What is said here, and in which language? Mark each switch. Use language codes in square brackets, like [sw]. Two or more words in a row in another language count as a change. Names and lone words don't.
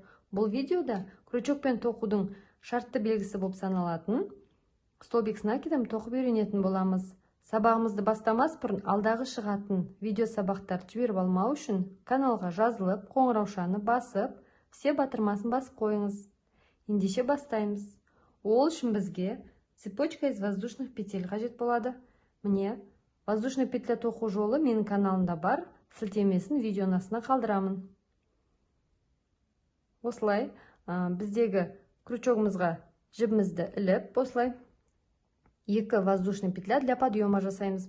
[kk] Бұл видеода крючокпен тоқудың шартты белгісі болып саналатын [ru] столбик с накидом [kk] тоқып үйренетін боламыз. Сабағымызды бастамас бұрын алдағы шығатын видео сабақтар жіберіп алмау үшін каналға жазылып, қоңыраушаны басып, все батырмасын басып қойыңыз. Ендеше бастаймыз. Ол үшін бізге [ru] цепочка из воздушных петель [kk] қажет болады. Міне, [ru] воздушный петля [kk] тоқу жолы менің каналымда бар. Сілтемесін видеоның астына қалдырамын. Осылай біздегі крючогымызға жібімізді іліп, осылай 2 [ru] воздушный петля для подъема [kk] жасаймыз.